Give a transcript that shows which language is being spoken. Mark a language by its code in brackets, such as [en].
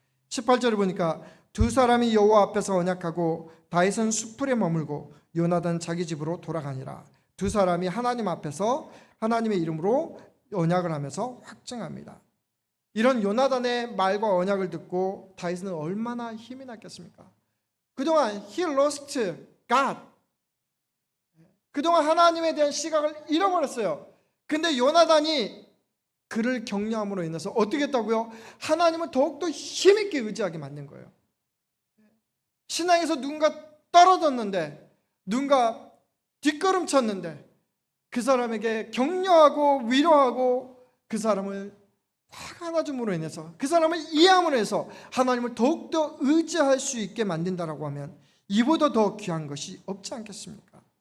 [ko] 18절을 보니까 두 사람이 여호와 앞에서 언약하고 다윗은 수풀에 머물고 요나단은 자기 집으로 돌아가니라. 두 사람이 하나님 앞에서 하나님의 이름으로 언약을 하면서 확증합니다. 이런 요나단의 말과 언약을 듣고 다윗은 얼마나 힘이 났겠습니까? 그동안 [en] he lost God. [ko] 그동안 하나님에 대한 시각을 잃어버렸어요. 근데 요나단이 그를 격려함으로 인해서 어떻게 했다고요? 하나님을 더욱더 힘있게 의지하게 만든 거예요. 신앙에서 누군가 떨어졌는데, 누군가 뒷걸음쳤는데 그 사람에게 격려하고 위로하고 그 사람을 화가 나줌으로 인해서, 그 사람을 이해함으로 해서 하나님을 더욱더 의지할 수 있게 만든다라고 하면 이보다 더 귀한 것이 없지 않겠습니까?